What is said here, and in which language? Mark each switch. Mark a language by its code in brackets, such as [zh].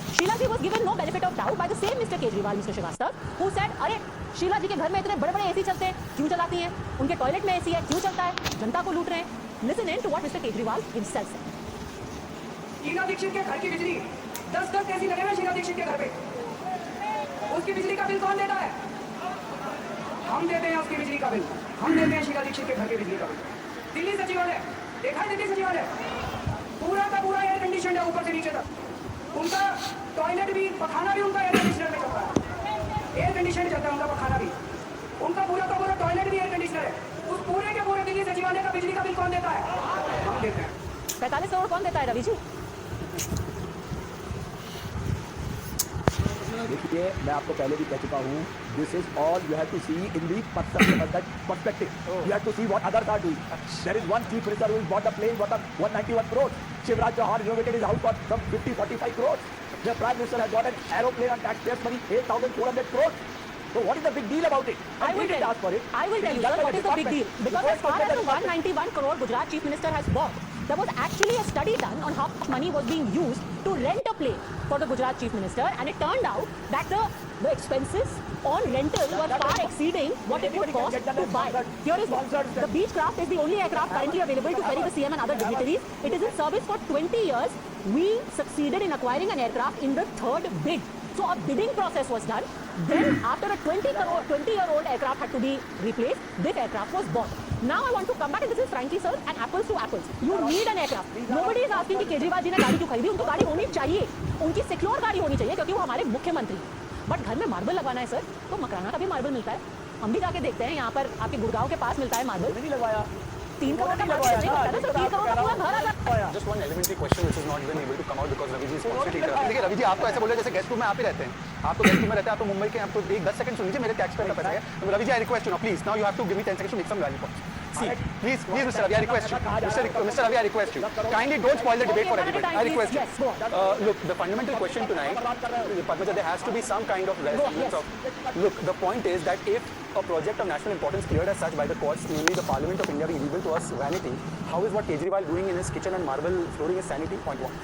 [en] Sheila Ji was given no benefit of doubt by the same Mr. Kejriwal, Mr. [hi] Srivastava, [en] who said, [hi] अरे शीला जी के घर में इतने बड़े-बड़े एसी चलते हैं, क्यों चलाती हैं? उनके टॉयलेट में एसी है, क्यों चलता है? जनता को लूट रहे हैं। [en] Listen in to what Mr. Kejriwal himself said. [hi] Sheila Dikshit के घर की बिजली 10 एसी लगे हुए शीला दीक्षित के घर पे, उसकी बिजली का बिल कौन देता है? हम देते हैं उसकी बिजली का बिल, हम देते हैं शीला दीक्षित के घर की बिजली का बिल। दिल्ली सचिवालय देखा है, दिल्ली सचिवालय पूरा का पूरा एयर कंडीशन है ऊपर से नीचे तक, उनका टॉयलेट भी पखाना भी उनका एयर कंडीशनर में चलता है, एयर कंडीशन चलता है उनका पखाना भी, उनका पूरा का पूरा टॉयलेट भी एयर कंडीशनर है। उस पूरे के पूरे दिल्ली सचिवालय का बिजली का बिल कौन देता है? हम देते हैं। 45 करोड़ कौन देता है रवि जी? देखिए, मैं आपको पहले भी कह चुका हूँ, [en] This is all you have to see in the perspective, you have to see what others are doing. There is one chief minister who bought a plane worth 191 crores. Shivraj Chauhan renovated his house for some 50-45 crores. The prime minister has got an aeroplane on taxpayers' money 8,400 crores. So what is the big deal about it? I will tell you, sir, what is the big deal? Because as far as the 191 crore Gujarat chief minister has bought, there was actually a study done on how much money was being used to rent a plane for the Gujarat chief minister, and it turned out that the expenses on rental were far exceeding what it would cost to buy. Here is what. The Beechcraft is the only aircraft currently available to ferry the CM and other dignitaries. It is in service for 20 years. We succeeded in acquiring an aircraft in the 3rd bid. So a bidding process was done. Then after a 20-year-old aircraft had to be replaced, this aircraft was bought. Now I want to come back, and this is frankly, sir, and apples to apples. You need an aircraft. Nobody is asking [hi] कि केजरीवाल जी ने गाड़ी क्यों खरीदी, उनको गाड़ी होनी चाहिए, उनकी सिक्योर गाड़ी होनी चाहिए, क्योंकि वो हमारे मुख्यमंत्री। बट घर में मार्बल लगवाना है सर, तो मकराना का भी मार्बल मिलता है, हम भी जाके देखते हैं, यहाँ पर आपके गुड़गांव के पास मिलता है मार्बल। नहीं लगवाया, 3 करोड़ का मार्बल नहीं होता है, सर 3 करोड़ का पूरा घर आता है। [en] Just one elementary question which is not even able to come out because Ravi ji is constantly interrupting. [hi] देखिए रवि जी, आपको ऐसे बोल रहे जैसे गेस्ट रूम में आप ही रहते हैं, आप तो गेस्ट रूम में रहते हैं, आप तो मुंबई के, आप तो 10 सेकंड सुन लीजिए, मेरे टैक्स पेयर का पैसा है। [en] तो Ravi ji, I request you now, please, now you have to give me 10 seconds to make some value points. See, please, Mr. Ravi, I request you. Mr. Ravi, I request you. Kindly don't spoil the debate for everybody. I request you. Yes, go on. Look, the fundamental question tonight, Padmaja, there has to be some kind of resolution of. Look, the point is that if a project of national importance cleared as such by the courts, namely the Parliament of India being illegal to us vanity, how is what Kejriwal doing in his kitchen and marble flooring is sanity? Point 1.